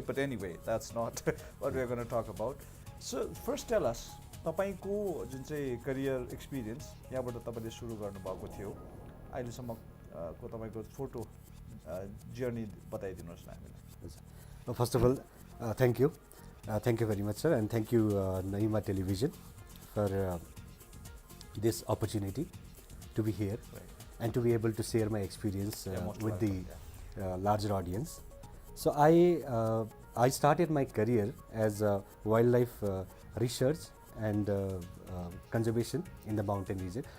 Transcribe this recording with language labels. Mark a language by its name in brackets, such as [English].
[English] But anyway, that's not what we're going to talk about. So first tell us, [Nepali] तपाईको जुन चाहिँ career experience यहाँबाट तपाईले सुरु गर्नुभएको थियो अहिलेसम्मको तपाईको फोटो जर्नी बताइदिनुहोस् न हामीलाई. [English] First of all, thank you very much, sir, and thank you Naima Television for this opportunity to be here and to be able to share my experience with the larger audience. So I started my career as wildlife research and conservation in the mountain region.